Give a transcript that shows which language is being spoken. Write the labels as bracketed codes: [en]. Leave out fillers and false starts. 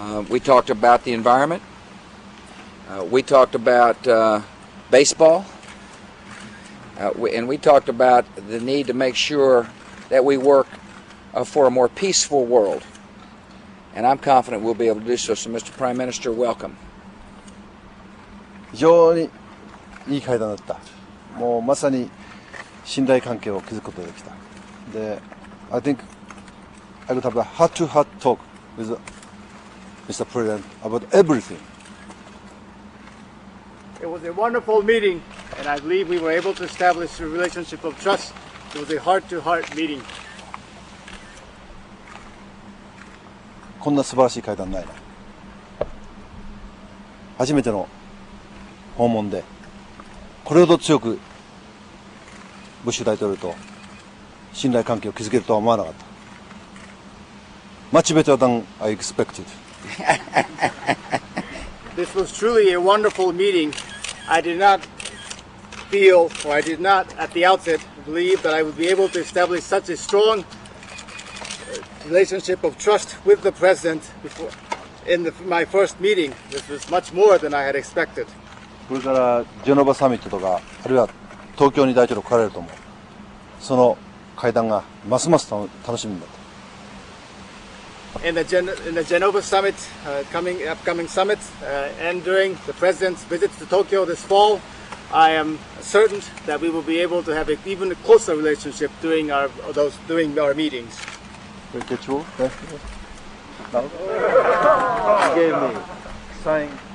[en] We talked about the environment. We talked about baseball, and we talked about the need to make sure that we work for a more peaceful world, and I'm confident we'll be able to do so. So, Mr. Prime Minister, welcome. [ja] 非常にいい会談だった。もうまさに信頼関係を築くことができた。 [en] で、I think I would have a heart-to-heart talk with Mr. President about everything. It was a wonderful meeting, and I believe we were able to establish a relationship of trust. It was a heart-to-heart meeting. [ja] こんな素晴らしい会談ないな。初めての訪問で、これほど強くブッシュ大統領と信頼関係を築けるとは思わなかった。 [en] Much better than I expected. This was truly a wonderful meeting. I did not feel, or I did not at the outset believe that I would be able to establish such a strong relationship of trust with the President before, my first meeting. This was much more than I had expected. [ja] これからジェノバサミットとか、あるいは東京に大統領来られると思う。その会談がますます楽しみになった。 [en] In the Genova summit, upcoming summit, and during the President's visit to Tokyo this fall, I am certain that we will be able to have an even closer relationship during our meetings. Get you? No? He gave me sign.